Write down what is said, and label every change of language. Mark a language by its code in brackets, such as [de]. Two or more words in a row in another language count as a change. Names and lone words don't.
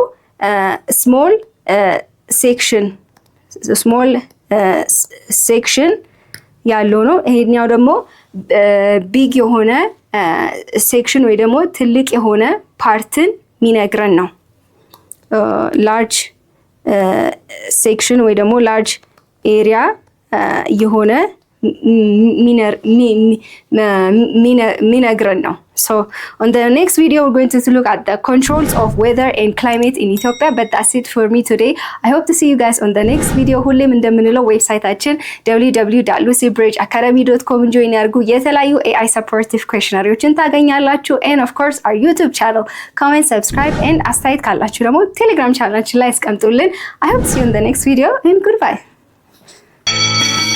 [en] small section [am] ያለው ነው። ይሄኛው ደግሞ ቢግ የሆነ ሴክሽን ወይ ደግሞ ትልቅ የሆነ ፓርትን ሚነግረን ነው። [en] large section [am] ወይ ደግሞ [en] large area [am] የሆነ ሚነግረን ነው። [en] So on the next video we're going to look at the controls of weather and climate in Ethiopia, but that's it for me today. I hope to see you guys on the next video. [am] ሁሌም እንደምንለው ዌብሳይታችን www.lucybridgeacademy.com join ያርጉ። የተለያዩ [en] AI supportive questionnaires [am] ታገኛላችሁ [en] and of course our YouTube channel. Comment, subscribe and [am] አስተያየት ካላችሁ ደግሞ [en] Telegram channel [am] ላይ አስቀምጡልን. [en] I hope to see you in the next video and goodbye.